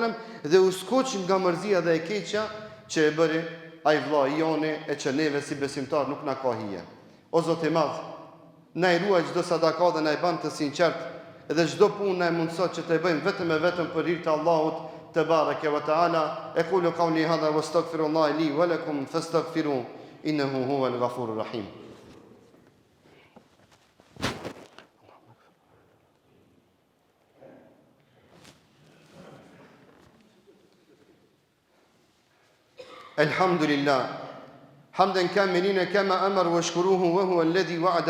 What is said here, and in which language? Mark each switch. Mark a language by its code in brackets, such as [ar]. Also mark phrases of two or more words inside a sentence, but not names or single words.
[sq] dhe u skuq nga mërzia dhe e keqja që e bëri ai vllai joni e që neve si besimtar nuk na ka hije. O Zot i madh, na i ruaj çdo sadaka dhe na i ban të sinqert, dhe çdo punë na e mundsot që të bëjmë vetëm e vetëm për hir të Allahut [ar] تبارك وتعالى. أقول قولي هذا وأستغفر الله لي ولكم فاستغفروا إنه هو الغفور الرحيم. الحمد لله حمدا كاملين كما أمر واشكروه وهو الذي وعد